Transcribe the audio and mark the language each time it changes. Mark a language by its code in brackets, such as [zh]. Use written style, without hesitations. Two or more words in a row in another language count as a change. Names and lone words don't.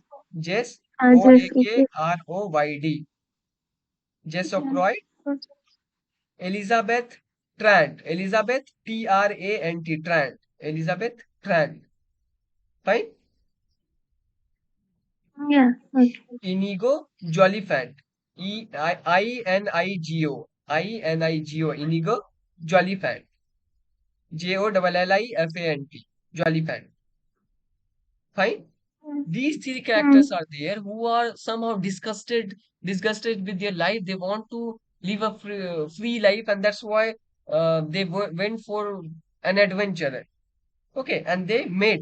[en] Jess I'll just okay. Oakroyd. Jess Yeah. Oakroyd. Elizabeth Trant. Elizabeth Trant. Trant. Elizabeth Trant. Fine. Yeah. Okay. Inigo Jolifant. Inigo. Inigo Jolifant. Jollifant. Jolifant. Fine. These three characters are there who are somehow disgusted with their life. They want to live a free life, and that's why they went for an adventure. Okay, and they met.